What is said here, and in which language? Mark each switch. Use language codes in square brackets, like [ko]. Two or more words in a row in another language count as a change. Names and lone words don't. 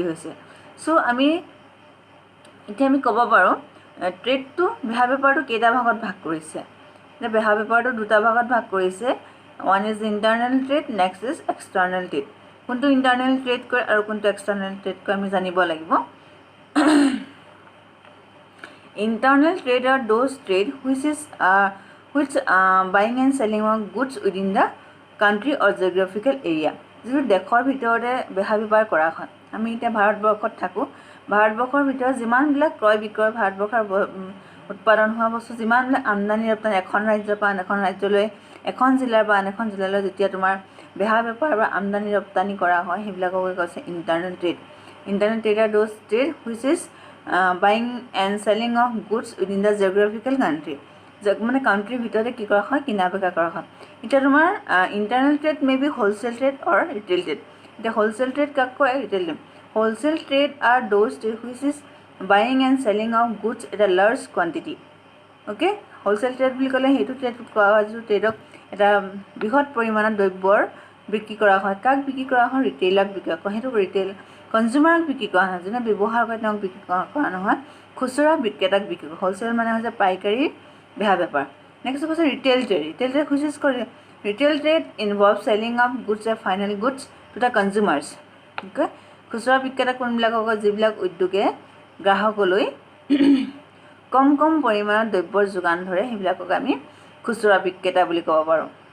[as] হৈছে সো আমি ক'ব পাৰোঁ ট্ৰেডটো বেহা বেপাৰটো কেইটা ভাগত ভাগ কৰিছে যে বেহা বেপাৰটো দুটা ভাগত ভাগ কৰিছে [en] One is internal trade next is external trade [as] কোনটো [en] internal trade [as] কৰে আৰু কোনটো [en] external trade [as] কৰে আমি জানিব লাগিব [en] Internal trade are those trade which buying and selling of goods within the country or geographical area. [as] যিটো দেশৰ ভিতৰতে বেহা বেপাৰ কৰা হয় আমি এতিয়া ভাৰতবৰ্ষত থাকোঁ ভাৰতবৰ্ষৰ ভিতৰত যিমানবিলাক ক্ৰয় বিক্ৰয় ভাৰতবৰ্ষৰ উৎপাদন হোৱা বস্তু যিমানবিলাক আমদানি ৰপ্তানি এখন ৰাজ্যৰ পৰা আন এখন ৰাজ্যলৈ এখন জিলাৰ পৰা আন এখন জিলালৈ যেতিয়া তোমাৰ বেহা বেপাৰ বা আমদানি ৰপ্তানি কৰা হয় সেইবিলাকক কৈছে [en] internal trade Internal trade are those trade which is buying and selling of goods within the geographical country [as] মানে কাউন্ট্ৰিৰ ভিতৰতে কি কৰা হয় কিনা বেচা কৰা হয় এটা তোমাৰ [en] internal trade may be wholesale trade or retail [as] ট্ৰেড এটা [en] wholesale trade [as] কাক কয় [en] retail trade wholesale trade are those trade which is buying and selling of goods at a large quantity okay wholesale trade [as] বুলি ক'লে সেইটো ট্ৰেড কোৱা হয় যে ট্ৰেডক এটা বৃহৎ পৰিমাণৰ দ্ৰব্যৰ বিক্ৰী কৰা হয় কাক বিক্ৰী কৰা হয় ৰিটেইলাৰক বিক্ৰী কৰা হয় সেইটো [en] retail consumer [as] বিক্ৰী কৰা হয় যেনে ব্যৱহাৰ কৰে তেওঁক বিক্ৰী কৰা নহয় খুচুৰা বিক্ৰেতাক বিক্ৰী কৰা হোলসেল মানে হৈছে পাইকাৰী বেহা বেপাৰ নেক্সট হৈছে [en] retail trade which is [as] কৰে [en] retail trade involve selling of goods and final goods to the consumers okay [as] খুচুৰা বিক্ৰেতা কোনবিলাকক যিবিলাক উদ্যোগে গ্ৰাহকলৈ কম পৰিমাণৰ দ্ৰব্যৰ যোগান ধৰে সেইবিলাকক আমি খুচুৰা বিক্ৰেতা বুলি ক'ব পাৰোঁ